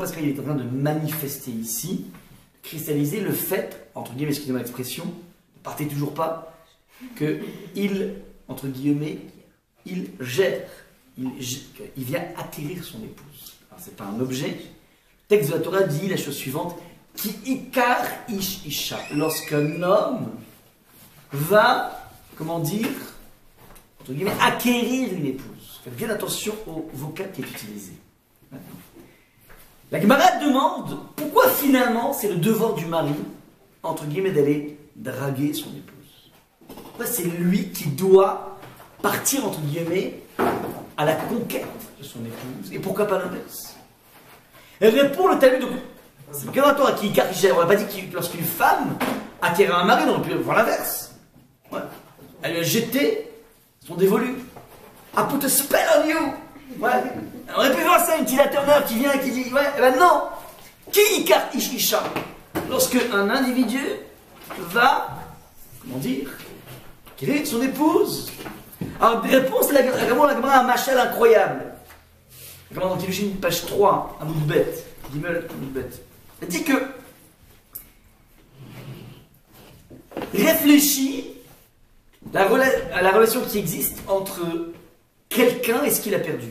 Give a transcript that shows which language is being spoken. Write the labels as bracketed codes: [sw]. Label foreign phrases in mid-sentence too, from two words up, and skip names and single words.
[fr] Parce qu'il est en train de manifester ici, de cristalliser le fait, entre guillemets, excusez-moi l'expression, ne partez toujours pas, qu'il, entre guillemets, il gère, il vient acquérir son épouse. Alors c'est pas un objet. Le texte de la Torah dit la chose suivante, [he] כי יקח איש אשה. [fr] Lorsqu'un homme va, comment dire, entre guillemets, acquérir une épouse. Faites bien attention au vocable qui est utilisé. Maintenant. La Gemara demande pourquoi finalement c'est le devoir du mari, entre guillemets, d'aller draguer son épouse. Pourquoi c'est lui qui doit partir, entre guillemets, à la conquête de son épouse. Et pourquoi pas l'inverse? Elle répond le Talmud. C'est le cas à qui on n'a pas dit que lorsqu'une femme acquiert un mari, on peut voir l'inverse. Ouais. Elle lui a jeté son dévolu. [en] I put a spell on you. [fr] Ouais. On aurait pu voir ça, une petite attendeur qui vient et qui dit, ouais, eh ben non. [he] כי יקח איש אשה? [fr] Lorsque un individu va, comment dire, acquérir son épouse. Alors, des réponses, la Gemara a un machal incroyable. La Gemara dans Kiddushin, page 3, un bout de bête. Gimel, un bout de bête. Elle dit que réfléchis à la relation qui existe entre quelqu'un et ce qu'il a perdu.